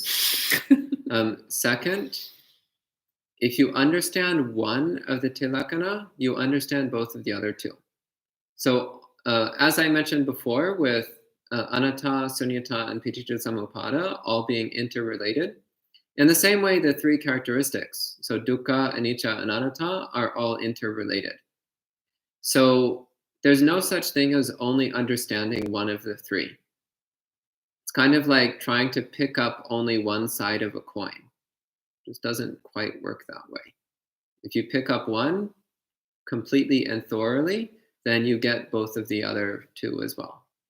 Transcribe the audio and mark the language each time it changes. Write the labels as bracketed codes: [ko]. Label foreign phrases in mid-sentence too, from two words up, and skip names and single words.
[en] Second, if you understand one of the tilakkhana, you understand both of the other two. So as I mentioned before, with Anatta, Sunyata, and [pi] Paticca Samuppada [en] all being interrelated, in the same way, the three characteristics, so dukkha, anicca, and anatta, are all interrelated. So there's no such thing as only understanding one of the three. It's kind of like trying to pick up only one side of a coin. It just doesn't quite work that way. If you pick up one completely and thoroughly, then you get both of the other two as well.